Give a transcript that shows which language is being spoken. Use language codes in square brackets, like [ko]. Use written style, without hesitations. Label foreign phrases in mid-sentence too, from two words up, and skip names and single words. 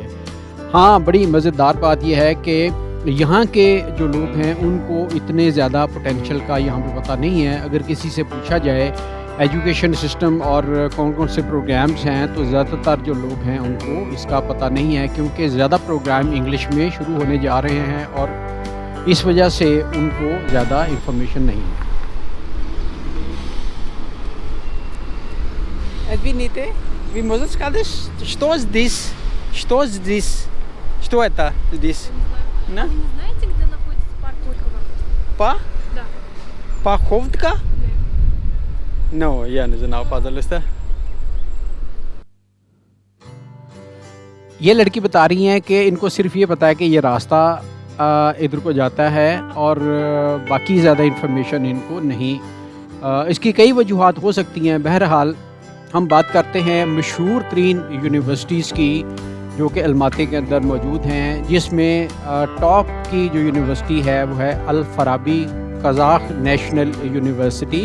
[ur] ہاں، بڑی مزیدار بات یہ ہے کہ یہاں کے جو لوگ ہیں ان کو اتنے زیادہ पोटेंशियल کا یہاں پہ پتا نہیں ہے। اگر کسی سے پوچھا جائے [en] education system [ur] اور کون کون سے प्रोग्राम्स ہیں، تو زیادہ تر جو لوگ ہیں ان کو اس کا پتا نہیں ہے، کیونکہ زیادہ [en] program English [ur] میں شروع ہونے جا رہے ہیں اور اس وجہ سے ان کو زیادہ इंफॉर्मेशन نہیں ہے। [ru] Извините, вы можете сказать, что здесь? Что здесь? Что это здесь? А вы не знаете, где находится парк Горького? Па? Да. Паховка? Да. No, я не знаю, пожалуйста. [ur] یہ لڑکی بتا رہی ہیں کہ ان کو صرف یہ پتا ہے کہ یہ راستہ ادھر کو جاتا ہے اور باقی زیادہ इन्फॉर्मेशन ان کو نہیں। اس کی کئی وجوہات ہو سکتی ہیں۔ بہرحال ہم بات کرتے ہیں مشہور ترین यूनिवर्सिटीज़ کی جو کہ अलमाती کے اندر موجود ہیں، جس میں टॉप کی جو यूनिवर्सिटी ہے وہ ہے अल फराबी कज़ाक नेशनल यूनिवर्सिटी।